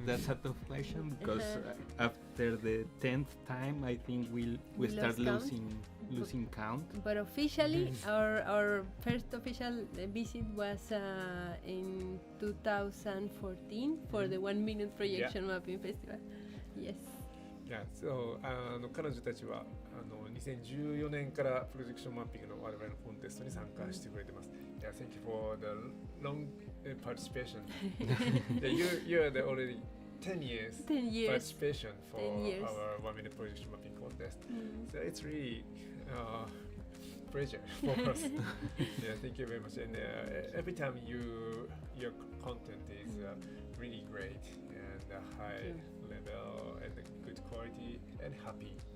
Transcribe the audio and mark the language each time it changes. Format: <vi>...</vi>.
<en>That's a tough question because after the 10th time, I think we start lost losing count. But officially, our first official visit was in 2014 for the 1 minute projection mapping festival. Yes. Yeah, so</en> <ja>彼女たちは2014年からプロジェクションマッピングの我々のコンテストに参加してくれてます。</ja> <en>Yeah, thank you for the long participation. Yeah, you're the already 10 years participation for our 1 minute projection mapping contest. So it's really pleasure for us. Yeah, thank you very much. And every time your content is really great and high level and good quality and happy.</en>